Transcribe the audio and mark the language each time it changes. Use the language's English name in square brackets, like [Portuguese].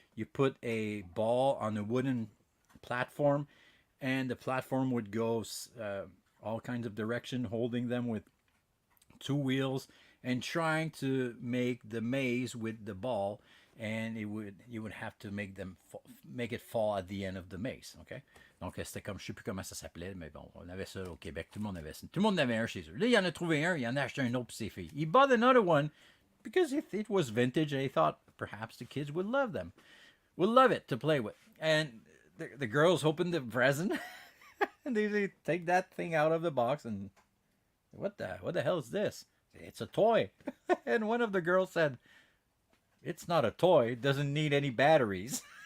[English] You put a ball on a wooden platform, and the platform would go all kinds of direction, holding them with 2 wheels and trying to make the maze with the ball. And you would have to make it fall at the end of the maze, okay? [French] Donc c'était comme, je sais plus comment ça s'appelait, mais bon, on avait ça au Québec, tout le monde avait ça. Tout le monde avait un chez eux. Là, il en a trouvé un, il en a acheté un autre pour ses filles. [English] He bought another one because it was vintage and he thought perhaps the kids would love it to play with. And the girls opened the present and they take that thing out of the box and what the hell is this? It's a toy. And one of the girls said, "It's not a toy. It doesn't need any batteries."